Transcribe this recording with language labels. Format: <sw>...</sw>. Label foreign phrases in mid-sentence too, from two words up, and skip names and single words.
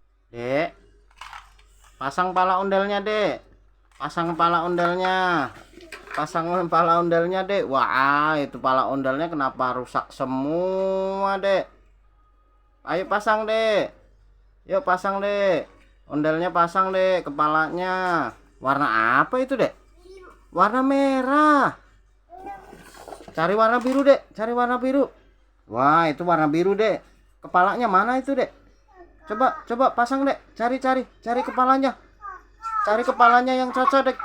<id>Dek, pasang pala ondelnya, Dek. Pasang pala ondelnya. Pasang pala ondelnya, Dek. Wah, itu pala ondelnya kenapa rusak semua, Dek? Ayo pasang, Dek. Yuk pasang, Dek. Ondelnya pasang, Dek, kepalanya. Warna apa itu, Dek? Warna merah. Cari warna biru, Dek. Cari warna biru. Wah, itu warna biru, Dek. Kepalanya mana itu, Dek? Coba pasang, Dek. Cari kepalanya. Cari kepalanya yang cocok, Dek.</id>